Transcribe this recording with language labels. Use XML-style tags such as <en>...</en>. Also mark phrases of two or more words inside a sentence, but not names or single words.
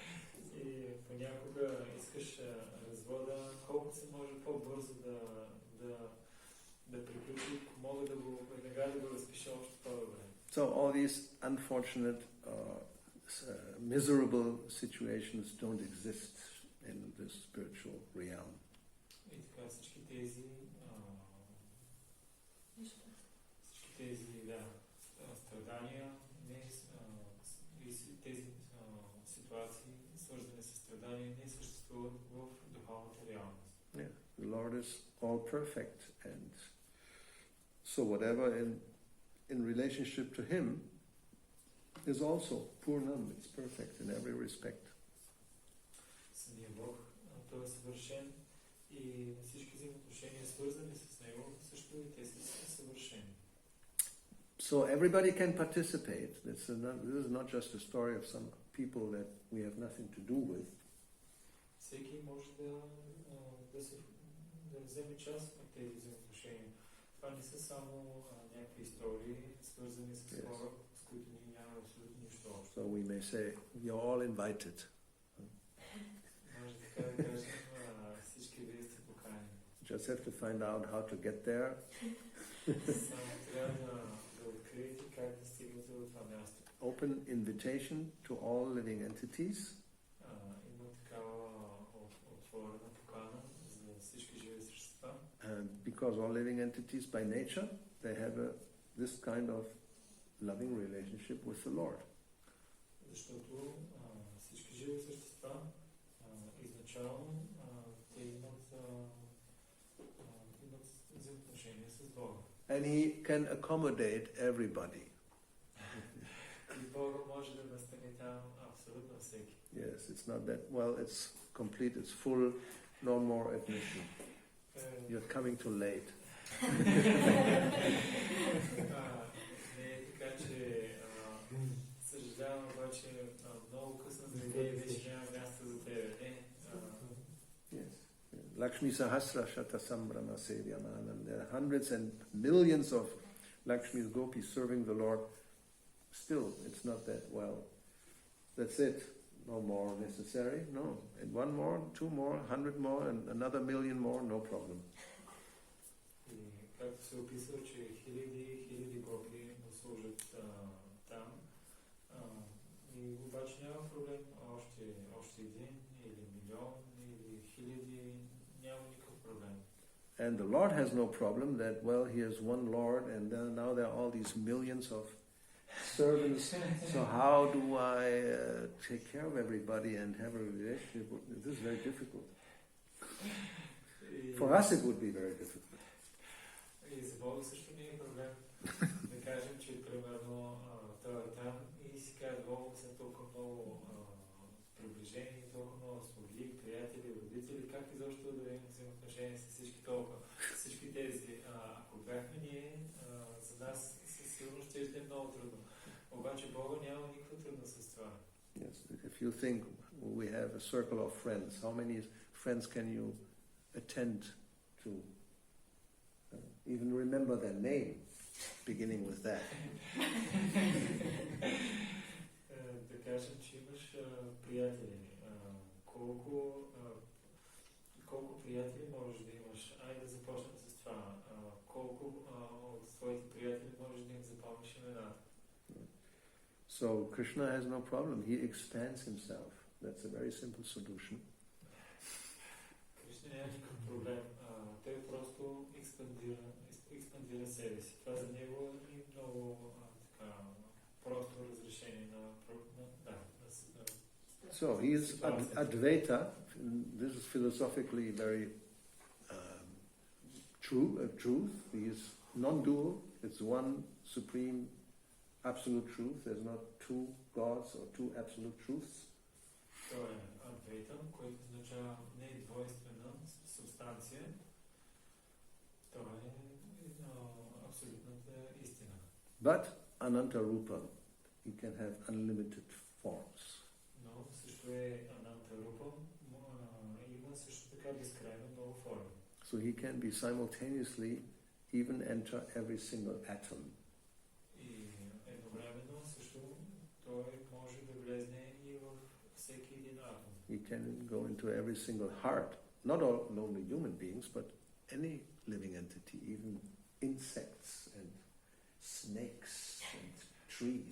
<en>So all these unfortunate, miserable situations don't exist in the spiritual realm.</en> <bg>Страдания, тези ситуации, свързани с страдания, не съществуват в духовната реалност.</bg> <en>Yeah, the Lord is all perfect, and so whatever in relationship to Him is also Purnam. It's perfect in every respect.</en> <bg>Самия Бог, той е съвършен и всички взаимоотношения, свързани с него, също и те са съвършени.</bg> <en>So everybody can participate. This is not just a story of some people that we have nothing to do with.</en> <bg>Всеки може да вземе част от тези взаимоотношения. Това не са само някакви истории, свързани с хора, с които ние нямаме абсолютно нищо общо.</bg> <en>So we may say, you're all invited.</en> <bg>Може така да кажем, всички вие сте поканени.</bg> <en>Just have to find out how to get there.</en> <bg>Само трябва да откриете как да стигнете до това място.</bg> <en>Open invitation to all living entities.</en> <bg>Има такава отворена покана за всички живи същества.</bg> <en>And because all living entities by nature, they have this kind of loving relationship with the Lord.</en> <bg>Защото всички живи същества изначално те имат взаимоотношения с Бога.</bg> <en>And He can accommodate everybody.</en> <bg>И Бога може да настане там абсолютно всеки.</bg> <en>Yes, it's not that, well, it's complete, it's full, no more admission. You're coming too late.</en> <bg>Не е така, че съжалявам, обаче много късно за тебе и вече няма място за тебе.</bg> <en>Yes.</en> <sa>लक्ष्मी सहस्र शत सम्भ्रम सेव्यमानम्.</sa> <en>There are hundreds and millions of Lakshmi's gopis serving the Lord. Still, it's not that well. That's it. No more necessary. No. And one more, two more, 100 more, and another million more, no problem.</en> <bg>И както се описва, че хиляди гопи му служат там. И обаче няма проблем. Още един или милион или хиляди, няма никакъв проблем.</bg> <en>And the Lord has no problem that, well, he has one Lord and then now there are all these millions of servants. So how do I take care of everybody and have a relationship? This is very difficult. For us it would be very difficult.</en> <bg>И за Бога също не е проблем. Да кажем, че примерно той е там и си казва, Бога са толкова много приближени, толкова много слуги, приятели, родители, как изобщо да имам взаимоотношения с всички тези. Ако бяхме ние, за нас със сигурност ще е много трудно. Обаче Бога няма никаква трудност с това.</bg> <en>Yes, if you think we have a circle of friends, how many friends can you attend to? Even remember their name, beginning with that.</en> <bg>Да кажем, че имаш приятели. Колко приятели можеш да имаш? Айде да започнем с това. Колко от своите приятели можеш да им запомниш имената?</bg> <en>So Krishna has no problem. He expands himself. That's a very simple solution.</en> <bg>Кришна няма никакъв проблем. Той просто експандира себе си. Това за него е много просто разрешение на</bg> <en>So he is Advaita. This is philosophically very truth. He is non-dual. It's one supreme absolute truth. There's not two gods or two absolute truths.</en> <bg>Той е Адвейтам, който означава не е двойствена субстанция. Това е абсолютната истина.</bg> <en>But</en> <sa>अनन्त रूप,</sa> <en>he can have unlimited forms.</en> <bg>Но също е</bg> <sa>अनन्त रूप,</sa> <bg>има също така безкрайно много форми.</bg> <en>So he can be simultaneously even enter every single atom.</en> <bg>И едновременно също той може да влезне и в всеки един атом.</bg> <en>He can go into every single heart. Not only human beings, but any living entity, even insects and snakes and trees.</en>